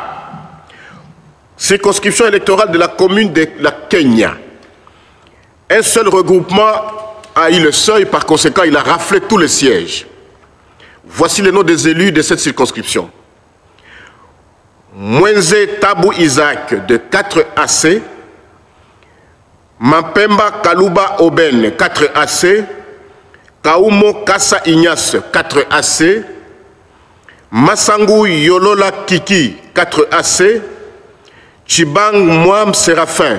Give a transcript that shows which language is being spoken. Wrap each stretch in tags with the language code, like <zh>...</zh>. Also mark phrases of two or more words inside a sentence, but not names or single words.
<fr>Circonscription électorale de la commune de la Kenya. Un seul regroupement a eu le seuil, par conséquent il a raflé tous les sièges. Voici les noms des élus de cette circonscription. Mwenze Tabou Isaac de 4 AC, Mampemba Kaluba Oben 4 AC, Kaumo Kassa Ignace 4 AC, Massangu Yolola Kiki 4 AC, Chibang Mwam Séraphin</fr>